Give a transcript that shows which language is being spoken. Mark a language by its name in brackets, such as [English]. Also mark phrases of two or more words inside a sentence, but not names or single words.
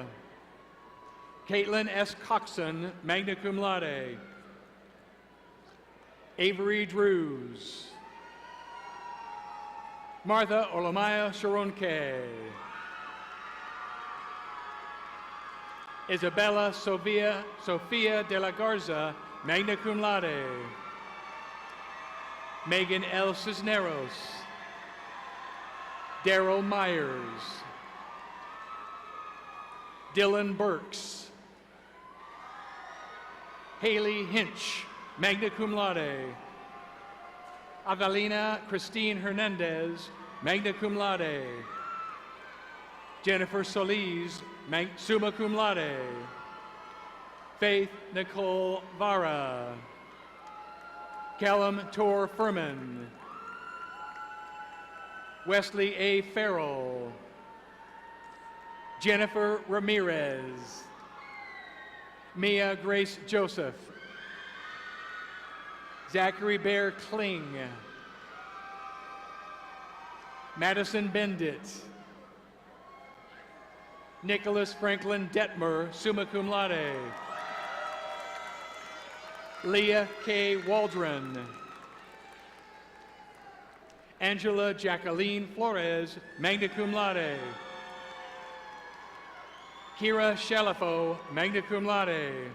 [English] Caitlin S. Coxon, [Latin] magna cum laude. [English] Avery Drews. Martha Olomaya Sharonke. Isabella Sofia de la Garza, [Latin] magna cum laude. [English] Megan L. Cisneros. Daryl Myers. Dylan Burks. Haley Hinch, [Latin] magna cum laude. [English] Avelina Christine Hernandez, [Latin] magna cum laude. [English] Jennifer Solis, [Latin] summa cum laude. [English] Faith Nicole Vara. Callum Tor Furman. Wesley A. Farrell. Jennifer Ramirez. Mia Grace Joseph. Zachary Bear Kling. Madison Bendit. Nicholas Franklin Detmer, [Latin] summa cum laude. [English] Leah K. Waldron. Angela Jacqueline Flores, [Latin] magna cum laude. [English] Kira Shalafo, [Latin] magna cum laude.